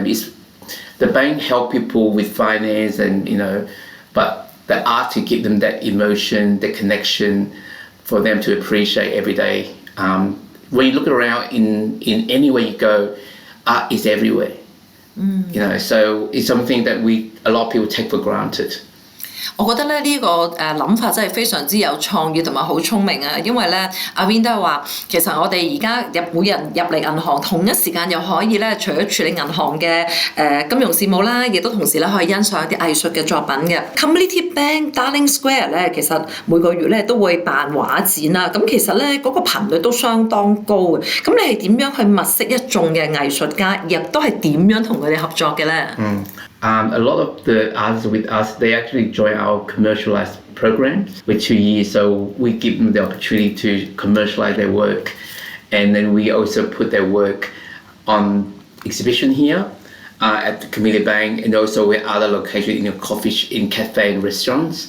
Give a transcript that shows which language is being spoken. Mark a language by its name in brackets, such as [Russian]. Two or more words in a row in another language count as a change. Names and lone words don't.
[English] The bank help people with finance but the art to give them that emotion, the connection for them to appreciate every day. When you look around in anywhere you go, art is everywhere. So it's something that a lot of people take for granted. [Cantonese] 我覺得咧呢個諗法真係非常之有創意同埋好聰明啊！因為咧阿 Win 都係話，其實我哋而家每人入嚟銀行，同一時間又可以咧，除咗處理銀行嘅金融事務啦，亦都同時咧可以欣賞一啲藝術嘅作品嘅。Community Bank Darling Square 咧，其實每個月咧都會辦畫展啦。咁其實咧嗰個頻率都相當高嘅。咁你係點樣去物色一眾嘅藝術家，亦都係點樣同佢哋合作嘅咧？ [English] A lot of the artists with us, they actually join our commercialized programs with 2 years. So we give them the opportunity to commercialize their work. And then we also put their work on exhibition here at the Community Bank, and also at other locations in cafe and restaurants.